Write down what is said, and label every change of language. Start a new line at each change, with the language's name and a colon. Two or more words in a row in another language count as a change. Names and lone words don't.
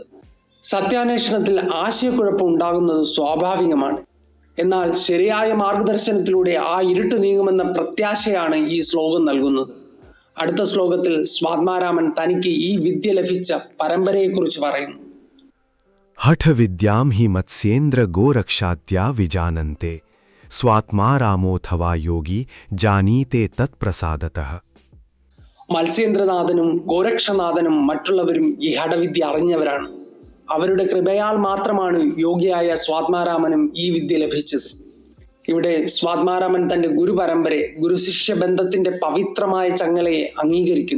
Malayalam: സത്യാന്വേഷണത്തിൽ ആശയക്കുഴപ്പം ഉണ്ടാകുന്നത് സ്വാഭാവികമാണ്. എന്നാൽ ശരിയായ മാർഗദർശനത്തിലൂടെ ആ ഇരുട്ട് നീങ്ങുമെന്ന പ്രത്യാശയാണ് ഈ ശ്ലോകം നൽകുന്നത്. അടുത്ത ശ്ലോകത്തിൽ സ്വാത്മാരാമൻ തനിക്ക് ഈ വിദ്യ ലഭിച്ച പരമ്പരയെക്കുറിച്ച് പറയുന്നു.
Sanskrit: हठविद्यां हि मत्स्येन्द्र गोरक्षाद्या विजानन्ते स्वात्मा रामोऽथवा योगी जानीते तत्प्रसादतः.
Malayalam: മത്സ്യേന്ദ്രനാഥനും ഗോരക്ഷനാഥനും മറ്റുള്ളവരും ഈ ഹഠവിദ്യ അറിഞ്ഞവരാണ്. അവരുടെ കൃപയാൽ മാത്രമാണ് യോഗിയായ സ്വാത്മാരാമനും ഈ വിദ്യ ലഭിച്ചത്. ഇവിടെ സ്വാത്മാരാമൻ തന്റെ ഗുരുപരമ്പരയെ, ഗുരുശിഷ്യ ബന്ധത്തിന്റെ പവിത്രമായ ചങ്ങലയെ അംഗീകരിക്കുന്നു.